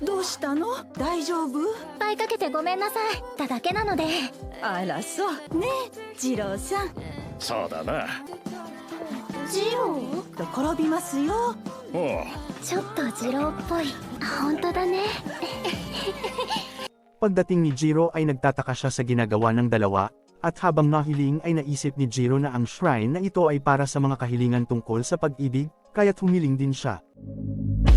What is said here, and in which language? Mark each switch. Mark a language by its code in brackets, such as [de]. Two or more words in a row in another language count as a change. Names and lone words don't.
[ja] どうしたの？大丈夫？倍かけてごめんなさい。ただけなので。あらそうねえ、次郎さん。そうだな。ジロー？転びますよ。おう。ちょっとジローっぽい。本当だね。 [tl] Pagdating ni Jiro ay nagtataka siya sa ginagawa ng dalawa, at habang nahiling ay naisip ni Jiro na ang shrine na ito ay para sa mga kahilingan tungkol sa pag-ibig, kaya't humiling din siya.